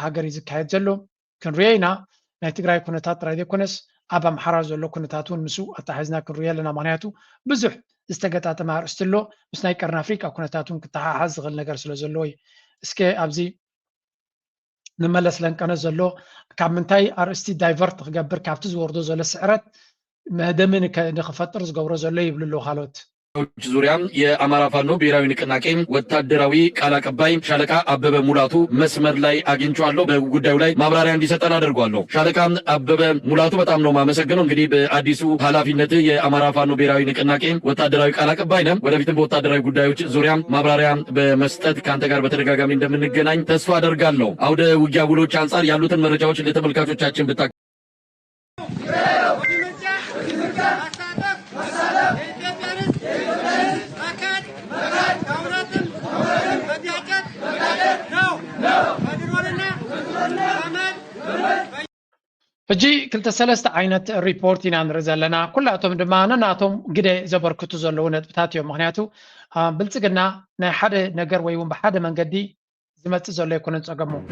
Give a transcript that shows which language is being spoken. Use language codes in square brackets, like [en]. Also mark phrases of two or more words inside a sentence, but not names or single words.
[ti] ሃገር እዩ ዝካየድ ዘሎ ክንሪኦ ኢና ናይ ትግራይ ኩነታት ጥራይ ዘይኮነስ ኣብ ኣምሓራ ዘሎ ኩነታት እውን ምስኡ ኣተሓሒዝና ክንሪኦ ኣለና ምክንያቱ ብዙሕ ዝተገጣጠመ ኣርእስቲ ኣሎ ምስ ናይ ቀርኒ ኣፍሪቃ ኩነታት እውን ክተሓሓዝ ዝኽእል ነገር ስለ ዘለዎ እዩ እስከ ኣብዚ ንመለስ ለንቀነ ዘሎ ካብ ምንታይ ኣርእስቲ ዳይቨርት ክገብር ካብቲ ዝወርዶ ዘሎ ስዕረት መህደሚ ንክፈጥር ዝገብሮ ዘሎ ይብሉ ኣለዉ ካልኦት [am] ዙሪያ የአማራ ፋኖ ብሔራዊ ንቅናቄ ወታደራዊ ቃል አቀባይ ሻለቃ አበበ ሙላቱ መስመር ላይ አግኝቼዋለሁ። በጉዳዩ ላይ ማብራሪያ እንዲሰጠን አደርጓለሁ። ሻለቃ አበበ ሙላቱ በጣም ነው ማመሰግነው። እንግዲህ በአዲሱ ኃላፊነት የአማራ ፋኖ ብሔራዊ ንቅናቄ ወታደራዊ ቃል አቀባይ ነህ። ወደፊትም በወታደራዊ ጉዳዮች ዙሪያ ማብራሪያ በመስጠት ከአንተ ጋር በተደጋጋሚ እንደምንገናኝ ተስፋ አደርጋለሁ። አውደ ውጊያ ውሎች አንጻር ያሉትን መረጃዎች ለተመልካቾቻችን ብታ [ti] ሕጂ ክልተ ሰለስተ ዓይነት ሪፖርት ኢና ንርኢ ዘለና ኩላቶም ድማ ነናቶም ግደ ዘበርክቱ ዘለዉ ነጥብታት እዮም ምክንያቱ ብልፅግና ናይ ሓደ ነገር ወይ እውን ብሓደ መንገዲ ዝመፅእ ዘሎ ይኮነን ፀገሙ